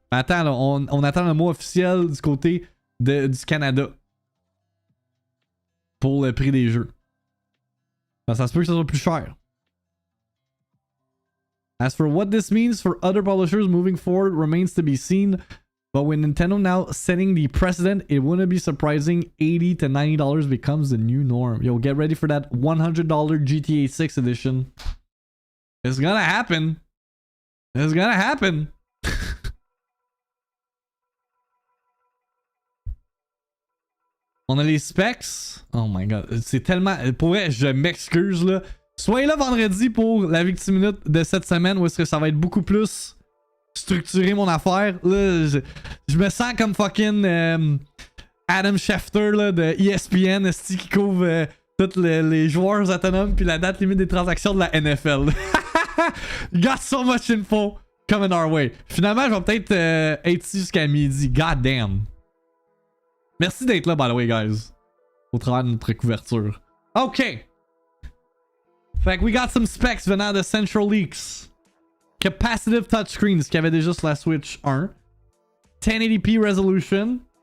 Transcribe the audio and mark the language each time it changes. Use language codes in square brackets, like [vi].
[fr] Attends, là, on attend le mot officiel du côté du Canada pour le prix des jeux. Ça se peut que ça soit plus cher. [en] As for what this means for other publishers moving forward remains to be seen, but with Nintendo now setting the precedent, it wouldn't be surprising $80 to $90 becomes the new norm. Yo, get ready for that $100 GTA 6 edition. It's gonna happen. It's gonna happen. [fr] On a les specs. [en] Oh my god. [fr] C'est tellement... Pour vrai, je m'excuse là. Soyez là vendredi pour la VIICTIIMINUTE de cette semaine où est-ce que ça va être beaucoup plus structuré mon affaire. Là, je me sens comme fucking Adam Schefter là, de ESPN qui couvre tous les joueurs autonomes puis la date limite des transactions de la NFL. [en] Got so much info coming our way. [fr] Finalement, je vais peut-être être ici jusqu'à midi. God damn. Merci d'être là, [en] by the way, guys. [fr] Au travers de notre couverture. OK. Fait que [en] we got some specs [fr] venant de Central Leaks. Capacitive touchscreen, ce qu'il y avait déjà sur la Switch 1. 1080p resolution.